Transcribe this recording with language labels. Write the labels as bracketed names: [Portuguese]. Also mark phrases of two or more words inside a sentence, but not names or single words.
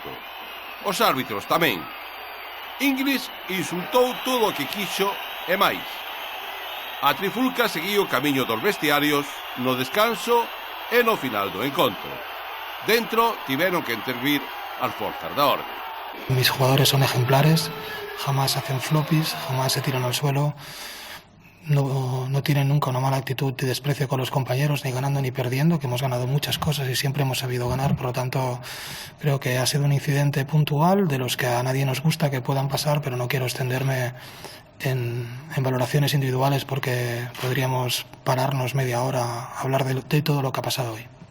[Galician] Os árbitros tamén. Inglis insultou todo o que quixo e máis. A trifulca seguiu o camiño dos vestiarios no descanso e no final do encontro. Dentro tiveron que intervir as forzas da orde. [Spanish] Mis jugadores son ejemplares, jamás hacen floppies, jamás se tiran al suelo, no tienen nunca una mala actitud de desprecio con los compañeros, ni ganando ni perdiendo, que hemos ganado muchas cosas y siempre hemos sabido ganar. Por lo tanto, creo que ha sido un incidente puntual de los que a nadie nos gusta que puedan pasar, pero no quiero extenderme en valoraciones individuales porque podríamos pararnos media hora a hablar de todo lo que ha pasado hoy.